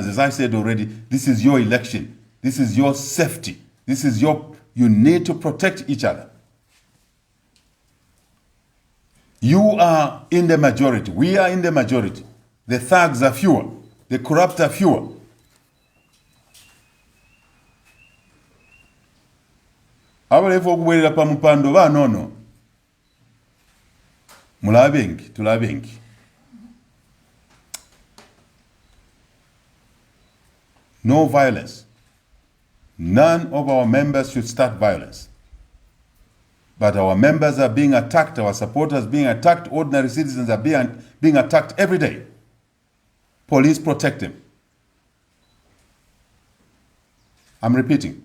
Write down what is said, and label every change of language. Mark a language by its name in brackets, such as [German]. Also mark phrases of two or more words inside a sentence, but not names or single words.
[English] As I said already, this is your election. This is your safety. This is you need to protect each other. You are in the majority. We are in the majority. The thugs are fewer. The corrupt are fewer. [Bemba] Abalefu okuwerera pa mupando banono. Mulabengi, tulabengi. [English] No violence. None of our members should start violence. But our members are being attacked, our supporters being attacked, ordinary citizens are being attacked every day. Police protect them. I'm repeating.